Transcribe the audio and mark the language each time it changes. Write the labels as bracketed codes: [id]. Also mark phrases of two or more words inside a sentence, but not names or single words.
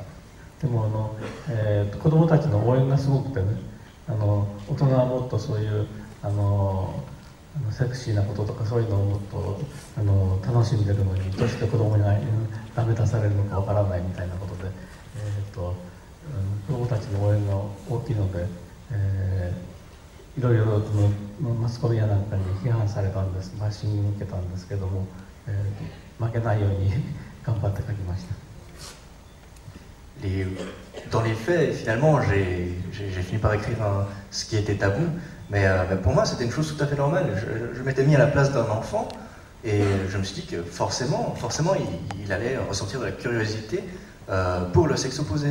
[ja] でも子供たちの応援がすごくてね、大人はもっとそういうセクシーなこととかそういうのをもっと楽しんでるのに、どうして子供にダメ出されるのかわからないみたいなことで、子供たちの応援が大きいので、いろいろマスコミやなんかに批判されたんです、バッシングを受けたんですけども、負けないように頑張って書きました。 [fr] Dans les faits, finalement, j'ai fini par écrire ce qui était tabou, mais pour moi, c'était une chose tout à fait normale. Je m'étais mis à la place d'un enfant, et je me suis dit que forcément, il allait ressentir de la curiosité pour le sexe opposé.